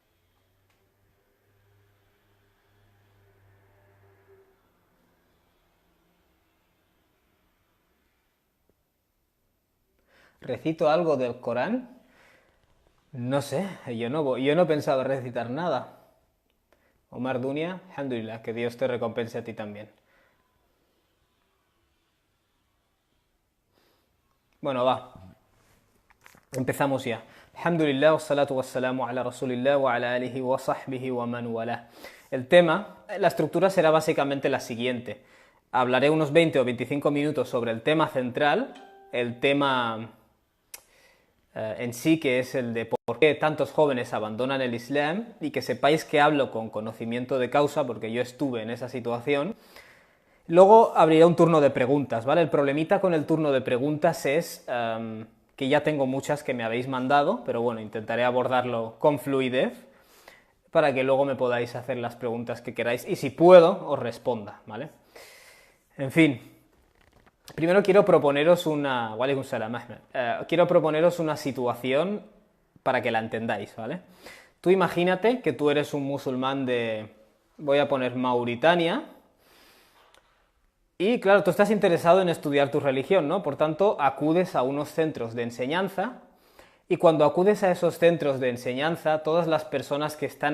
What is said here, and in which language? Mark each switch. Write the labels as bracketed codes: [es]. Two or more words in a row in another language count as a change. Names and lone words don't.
[es] ¿Recito algo del Corán? No sé, yo no he pensado recitar nada. Omar Dunia, alhamdulillah, que Dios te recompense a ti también. Bueno, va. Empezamos ya. [ar] الحمد لله، والصلاة والسلام على رسول الله و على آله و صحبه و من والاه. [es] El tema, la estructura será básicamente la siguiente. Hablaré unos 20 o 25 minutos sobre el tema central, el tema en sí, que es el de por qué tantos jóvenes abandonan el Islam, y que sepáis que hablo con conocimiento de causa porque yo estuve en esa situación. Luego abriré un turno de preguntas, ¿vale? El problemita con el turno de preguntas es que ya tengo muchas que me habéis mandado, pero bueno, intentaré abordarlo con fluidez para que luego me podáis hacer las preguntas que queráis y si puedo os responda, ¿vale? En fin, primero quiero proponeros una... [ar] وعليكم السلام، Ahmed. [es] Quiero proponeros una situación para que la entendáis, ¿vale? Tú imagínate que tú eres un musulmán de... voy a poner Mauritania. Y claro, tú estás interesado en estudiar tu religión, ¿no? Por tanto, acudes a unos centros de enseñanza y cuando acudes a esos centros de enseñanza, todas las personas que están